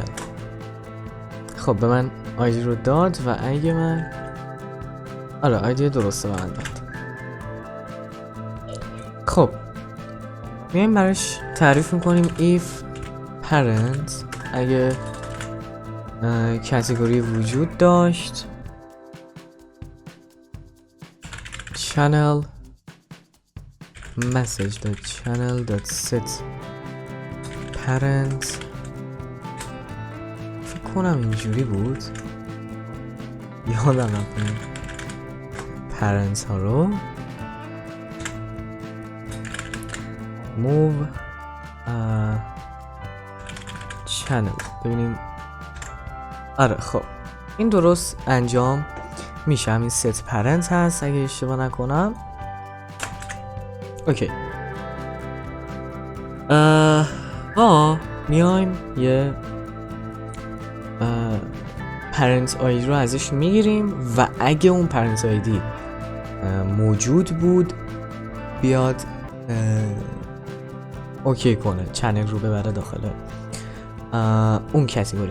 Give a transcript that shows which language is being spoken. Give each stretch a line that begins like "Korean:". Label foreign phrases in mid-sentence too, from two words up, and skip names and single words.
Persian: خب به من آیدی رو داد و اگه من آیدی درسته به من داد. خب میایم براش تعریف میکنیم
English: if parent
Persian: اگه کاتگوری وجود داشت
English: channel message.channel.set parent
Persian: فکر کنم اینجوری بود، یادم رفت parents ها رو
English: move channel.
Persian: ببینیم خب این درست انجام میشه، همین
English: set parent
Persian: هست اگه اشتباه نکنم. اوکی میایم یه
English: parent ID
Persian: رو ازش میگیریم و اگه اون
English: parent ID
Persian: موجود بود بیاد اوکی کنه، چنل رو ببره داخل اون کاتگوری.